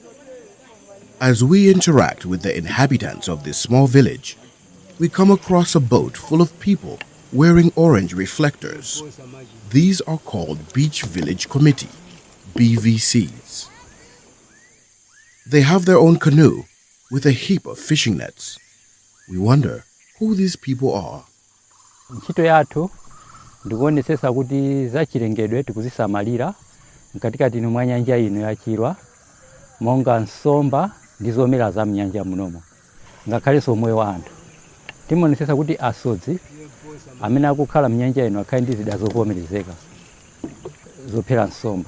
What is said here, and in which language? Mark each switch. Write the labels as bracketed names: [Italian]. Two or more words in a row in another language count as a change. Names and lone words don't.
[English] As we interact with the inhabitants of this small village, we come across a boat full of people wearing orange reflectors. These are called Beach Village Committee, BVCs. They have their own canoe with a heap of fishing nets. We wonder who these people are. [Nyanja] Ntchito yathu ndikuonesesa kuti zachilengedwe tikuzisamalira mkatikati mwa nyanja ino ya Chilwa, monga nsomba ndi zomera za mnyanja munomo, ngakhalenso moyo wa anthu. Timaonesesa kuti asodzi amene akukhala mnyanja ino akhale ndi zida zovomerezeka zophera nsomba.